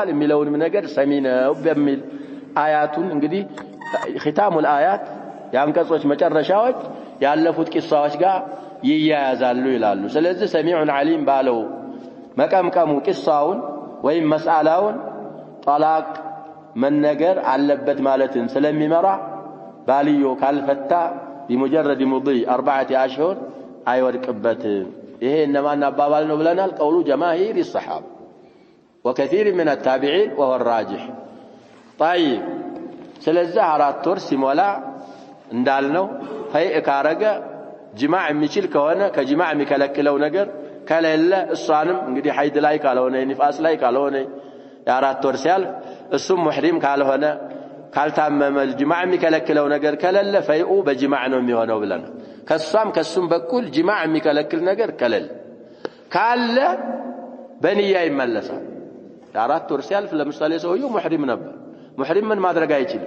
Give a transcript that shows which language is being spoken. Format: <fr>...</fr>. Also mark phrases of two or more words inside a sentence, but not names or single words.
<am>የሚለውንም ነገር ሰሚ ነው በሚል አያቱን እንግዲህ ختامul አያት ያንቀጾች መጨረሻዎች ያለፉት ቂሳዎች ጋር ይያያዛሉ ይላሉ። ስለዚህ ሰሚዑን ዓሊም ባለው መቀምቀሙ ቂሳውን ወይም መስአላውን ጦላቅ መነገር አለበት ማለትን ስለሚመራ ባልዮ ካልፈታ</am> <ar>بمجرد مضي 4 أشهر</ar> <am>አይወድቅበትም። ይሄ እነማን አባባል ነው ብለናል?</am> <ar>قول جماهير الصحابة وكثير من التابعين وهو الراجح። طيب</ar> <am>ስለዚህ አራት ወር ሲሞላ እንዳልነው ፈይእ ካረገ ጅማዕ የሚችል ከሆነ ከጅማዕ የሚከለክለው ነገር ከሌለ እሷንም እንግዲህ ሐይድ ላይ ካልሆነ ንፋስ ላይ ካልሆነ የአራት ወር ሲያልፍ እሱም ሙህሪም ካልሆነ ካልታመመ ጅማዕ የሚከለክለው ነገር ከሌለ ፈይኡ በጅማዕ ነው የሚሆነው ብለናል። ከሱም በኩል ጅማዕ የሚከለክል ነገር ከሌለ ካለ በንያ ይመለሳል። የአራት ወር ሲያልፍ ለምሳሌ ሰውየው ሙህሪም ነበር። ሙህሪም ምን ማድረግ አይችልም?</am>